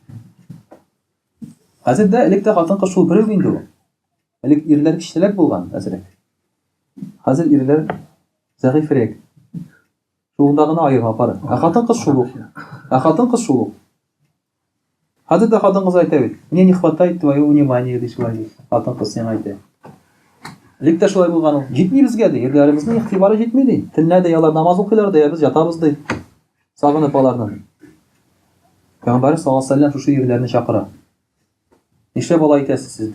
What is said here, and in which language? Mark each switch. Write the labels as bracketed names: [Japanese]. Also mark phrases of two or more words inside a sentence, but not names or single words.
[Tatar] Хәзер дә электә хатын-кыз шул берәү инде ул. Элек ирләр кичтәләр булган, әзрәк. Хәзер ирләр зәгыйфрәк. Шулда гына аерма бар. Хатын-кыз шул. Хатын-кыз шул. Хәзер дә хатын-кыз әйтә бит: [Russian] "Мне не хватает твоего внимания", [Tatar] ди шулай. Хатын-кыз сиңа әйтә. Электә шулай булган ул. Җитми безгә ди, ирләребезнең игътибары җитми ди. Төнлә дә ялар намаз укыйлар да, без ятабыз ди. Сагынып аларны. Пәйгамбәр [Arabic] صلى الله عليه وسلم [Tatar] шушы ирләрне чакыра. Нишләп алай итәсез сез?